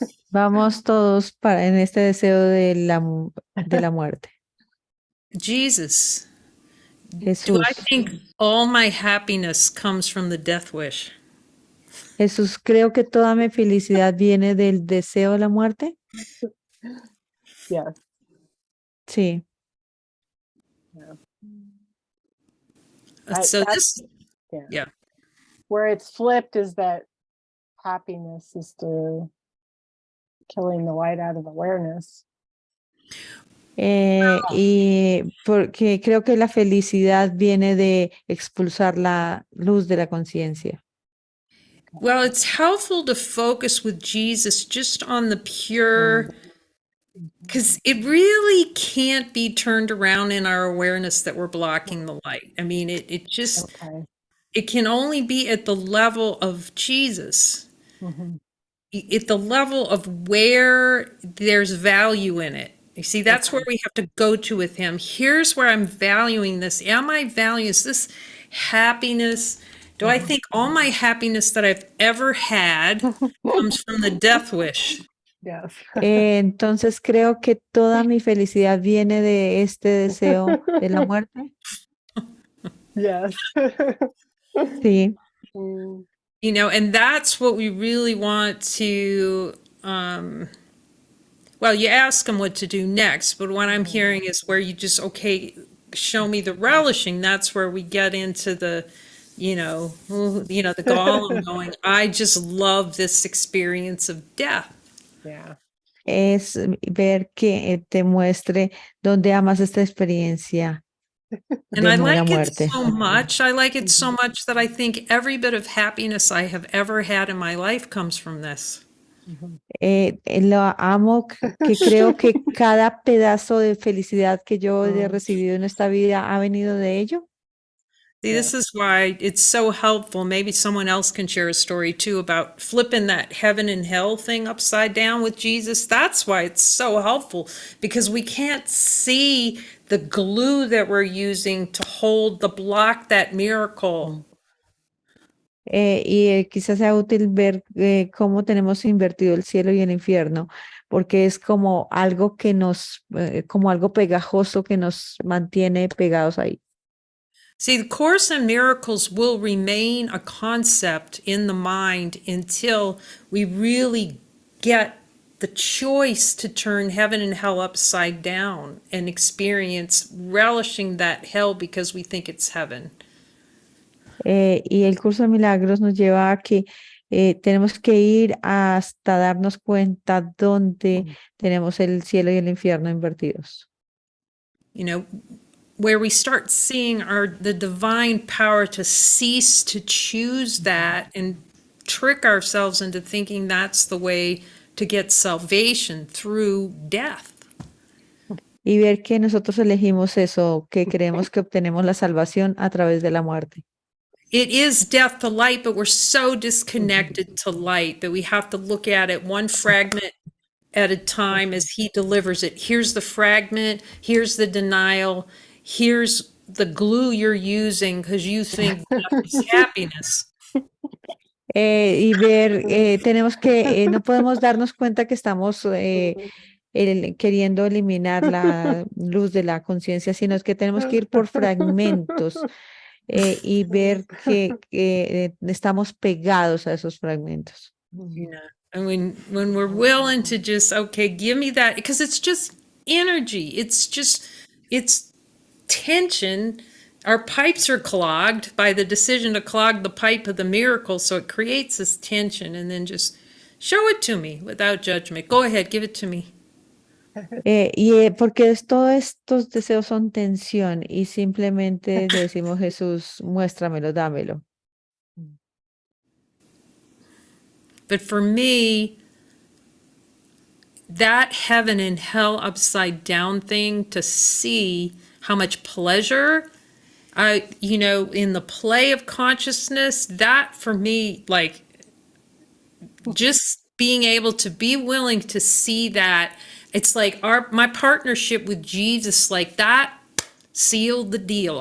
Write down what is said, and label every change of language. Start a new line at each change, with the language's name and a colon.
Spanish: Vamos todos en este deseo de la muerte.
English: Jesus, do
Spanish: Jesús,
English: I think all my happiness comes from the death wish?
Spanish: Jesús, creo que toda mi felicidad viene del deseo de la muerte.
English: Yes.
Spanish: Sí.
English: So That's- this, yeah. yeah. Where it's flipped is that happiness is through killing the light out of awareness.
Spanish: Y porque creo que la felicidad viene de expulsar la luz de la conciencia.
English: Well, it's helpful to focus with Jesus just on the pure, because it really can't be turned around in our awareness that we're blocking the light. I mean, it just, Okay. it can only be at the level of Jesus, Mhm. at the level of where there's value in it. You see, that's where we have to go to with him. Here's where I'm valuing this. Am I valuing, is this happiness? Do I think all my happiness that I've ever had comes from the death wish? Yes.
Spanish: Entonces creo que toda mi felicidad viene de este deseo de la muerte.
English: Yes.
Spanish: Sí. Mm.
English: You know, and that's what we really want to, well, you ask them what to do next, but what I'm hearing is where you just, okay, show me the relishing. That's where we get into the, the Gollum going, I just love this experience of death. Yeah.
Spanish: Es ver que te muestre dónde amas esta experiencia
English: And
Spanish: de
English: I
Spanish: la
English: like it
Spanish: muerte.
English: so much. I like it so much that I think every bit of happiness I have ever had in my life comes from this.
Spanish: Lo amo, que creo que cada pedazo de felicidad que yo he recibido en esta vida ha venido de ello.
English: See, this is why it's so helpful. Maybe someone else can share a story too about flipping that heaven and hell thing upside down with Jesus. That's why it's so helpful because we can't see the glue that we're using to hold the block that miracle.
Spanish: Quizás sea útil ver cómo tenemos invertido el cielo y el infierno, porque es como algo que como algo pegajoso que nos mantiene pegados ahí.
English: See, the Course in Miracles will remain a concept in the mind until we really get the choice to turn heaven and hell upside down and experience relishing that hell because we think it's heaven.
Spanish: Y el curso de milagros nos lleva a que tenemos que ir hasta darnos cuenta dónde tenemos el cielo y el infierno invertidos.
English: You know, where we start seeing the divine power to cease to choose that and trick ourselves into thinking that's the way to get salvation through death.
Spanish: Y ver que nosotros elegimos eso, que creemos que obtenemos la salvación a través de la muerte.
English: It is death to light, but we're so disconnected to light that we have to look at it one fragment at a time as he delivers it. Here's the fragment, here's the denial, here's the glue you're using because you think death is happiness.
Spanish: Y ver, no podemos darnos cuenta que estamos queriendo eliminar la luz de la conciencia, sino es que tenemos que ir por fragmentos y ver que estamos pegados a esos fragmentos.
English: You know, and when we're willing to just, okay, give me that, because it's just energy. It's tension. Our pipes are clogged by the decision to clog the pipe of the miracle. So it creates this tension and then just show it to me without judgment. Go ahead, give it to me.
Spanish: Porque todos estos deseos son tensión y simplemente le decimos, Jesús, muéstramelo, dámelo.
English: But for me, that heaven and hell upside down thing, to see how much pleasure in the play of consciousness, that for me, like just being able to be willing to see that, it's like my partnership with Jesus, like that sealed the deal.